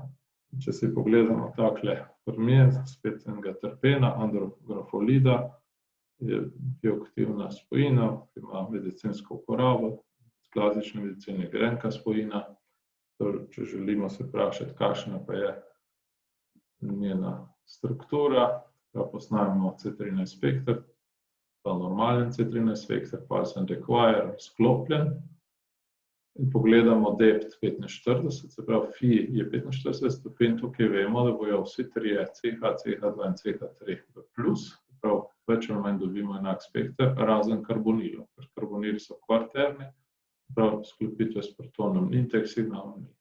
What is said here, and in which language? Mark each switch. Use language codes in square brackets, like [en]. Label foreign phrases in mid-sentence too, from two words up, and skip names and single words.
[sl] Če si pogledamo takle primer, spet enega terpena, andrografolida, je bioaktivna spojina, ki ima medicinsko uporabo, klasična medicina grenka spojina. Če želimo se vprašati, kakšna pa je njena struktura, pa posnamemo C13 spekter, pa normalen C13 spekter, [en] pulse and require, [sl] sklopljen. In pogledamo DEPT 45, se pravi, phi je 45 stopinj, tukaj vemo, da bojo vsi trije CH, CH2 in CH3 v plus, se pravi, več ali manj dobimo enak spekter, razen karbonilov, ker karbonili so kvarterni, se pravi, sklopitve s protonom ni, teh signalov ni.